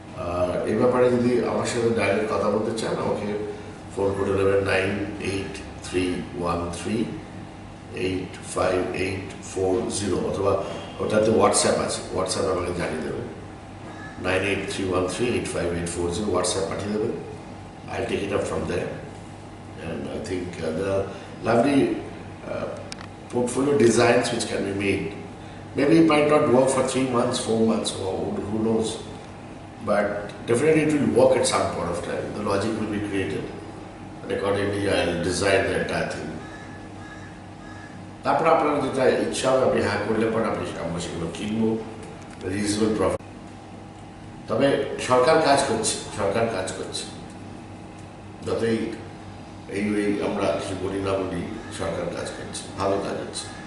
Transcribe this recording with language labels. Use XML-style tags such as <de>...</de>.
<bn>আর এই ব্যাপারে যদি আমার সাথে ডাইরেক্ট কথা বলতে চান, আমাকে ফোন করে নেবেন 9831385840, অথবা ওটাতে হোয়াটসঅ্যাপ আছে, হোয়াটসঅ্যাপ আমাকে জানিয়ে দেবেন 9831385840, হোয়াটসঅ্যাপ পাঠিয়ে দেবেন।</bn> <en>I'll take it up from there, and I think there are lovely portfolio designs which can be made. Maybe it might not work for 3 months, 4 months, or who knows, but definitely it will work at some point of time. The logic will be created, and accordingly I'll design the entire thing.</en> <bn>তারপর আপনার যেটা ইচ্ছা হবে আপনি হ্যাঁ করলে পরে আমরা সেগুলো কিনবো রিজনেবল প্রফিট। তবে সরকার কাজ করছে, যতই এই আমরা কিছু বলি না বলি, সরকার কাজ করছে, ভালো কাজ হচ্ছে।</bn>